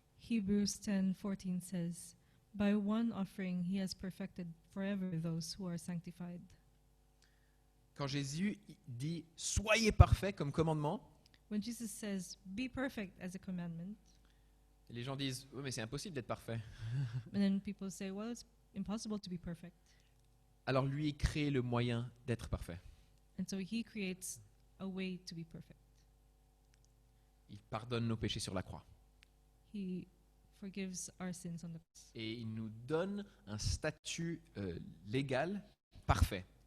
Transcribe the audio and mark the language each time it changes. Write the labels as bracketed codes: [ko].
[en] Hebrews 10:14 says, "By one offering he has perfected forever those who are sanctified." » [fr] Quand Jésus dit « Soyez parfaits » comme commandement, [en] When Jesus says, "Be perfect" as a commandment, [fr] les gens disent « Oui, mais c'est impossible d'être parfait. [en] and then people say, "Well, it's impossible to be perfect." » [fr] Alors lui, il crée le moyen d'être parfait. [en] And so he creates a way to be perfect. [fr] Il pardonne nos péchés sur la croix. [en] He forgives our sins on the cross. [fr] Et il nous donne un statut légal parfait.